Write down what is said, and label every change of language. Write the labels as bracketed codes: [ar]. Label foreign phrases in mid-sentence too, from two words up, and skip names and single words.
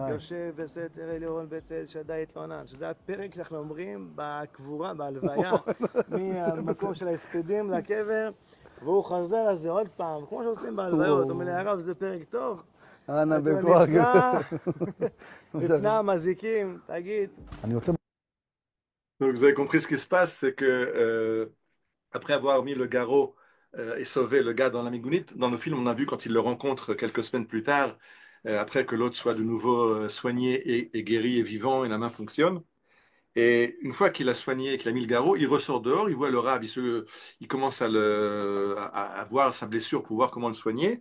[he] יושב בסתר עליון בצל שדי יתלונן, שזה הפרק שאנחנו אומרים בקבורה, בהלוויה, מהמקום של ההספדים לקבר, והוא חזר על זה עוד פעם, כמו שעושים בהלוויות, אומר לי, הרב, זה פרק טוב. אנא בכוח. לפני המזיקים, תגיד. אני יוצא... [fr] Donc vous avez compris ce qui se passe, c'est que après avoir mis le garrot et sauvé le gars dans la migounite, dans le film on a vu quand il le rencontre quelques semaines plus tard, après que l'autre soit de nouveau soigné et guéri et vivant et la main fonctionne. Et une fois qu'il a soigné et qu'il a mis le garrot, il ressort dehors, il voit le rab, il commence à voir sa blessure pour voir comment le soigner.